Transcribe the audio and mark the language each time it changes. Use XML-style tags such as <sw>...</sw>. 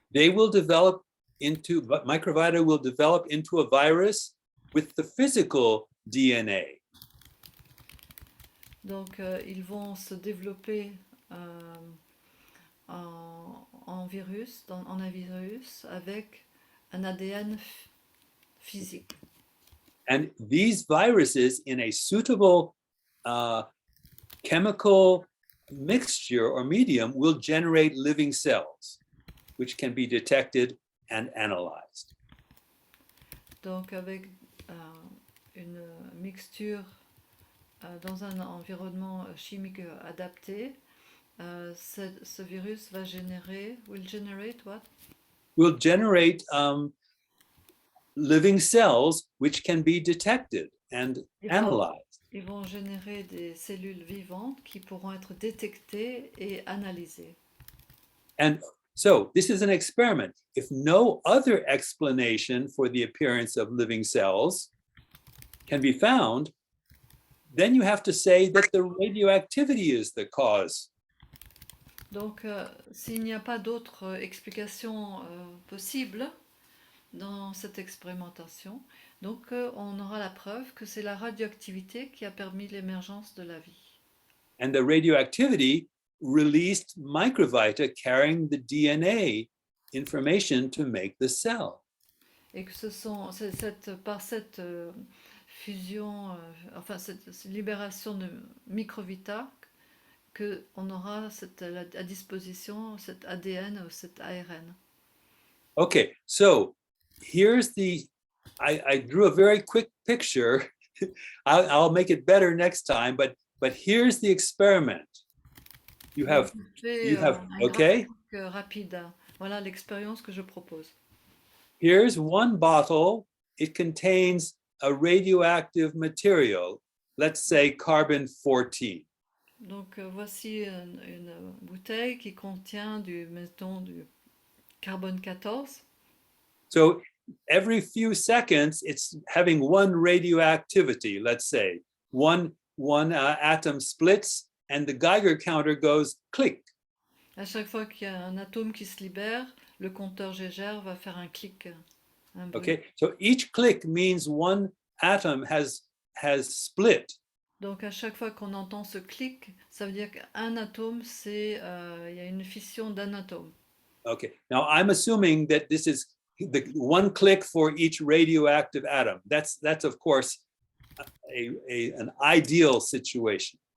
<en>microvita will develop into a virus with the physical DNA.</en> <fr>Donc ils vont se développer en un virus avec un ADN physique.</fr> <en>And these viruses, in a suitable chemical mixture or medium, will generate living cells, which can be detected and analyzed.</en> <fr>Donc avec une mixture dans un environnement chimique adapté, ce virus</fr> <en>will generate what? Will generate living cells which can be detected and analyzed.</en> <fr>Ils vont générer des cellules vivantes qui pourront être détectées et analysées.</fr> <en>And so this is an experiment. If no other explanation for the appearance of living cells can be found, then you have to say that the radioactivity is the cause.</en> <fr>Donc, s'il n'y a pas d'autre explication possible dans cette expérimentation, donc on aura la preuve que c'est la radioactivité qui a permis l'émergence de la vie.</fr> <en>And the radioactivity released microvita carrying the DNA information to make the cell.</en> <fr>Et que par cette fusion, cette libération de microvita, qu'on aura à disposition cet ADN ou cet ARN.</fr> <en>Okay, so here's I drew a very quick picture. I'll make it better next time, but here's the experiment. You have okay?</en> <fr>Rapide. Voilà l'expérience que je propose.</fr> <en>Here's one bottle. It contains a radioactive material, let's say carbon-14.</en> <fr>Donc voici une bouteille qui contient mettons, du carbone 14.</fr> <en>So every few seconds, it's having one radioactivity, let's say. One atom splits and the Geiger counter goes click.</en> <fr>À chaque fois qu'il y a un atome qui se libère, le compteur Geiger va faire un clic. Un bruit.</fr> <en>Okay, so each click means one atom has split.</en> <fr>Donc à chaque fois qu'on entend ce clic, ça veut dire qu'un atome, il y a une fission d'un atome.</fr> <en>Okay, now I'm assuming that this is the one click for each radioactive atom. That's of course an ideal situation.</en>